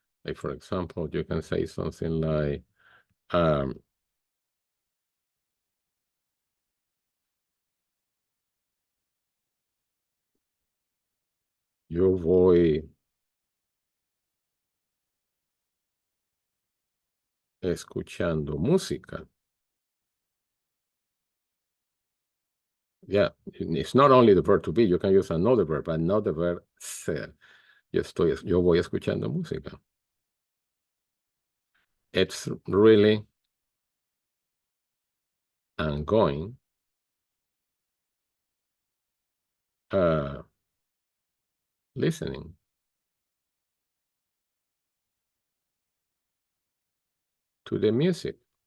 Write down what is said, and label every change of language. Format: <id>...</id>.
<en>Like, for example, you can say something like,</en> <es>yo voy escuchando música.</es> <en>Yeah, it's not only the verb to be, you can use another verb, but not the verb ser.</en> <es>Yo voy escuchando música.</es> <en>It's really I'm going listening to the music.</en>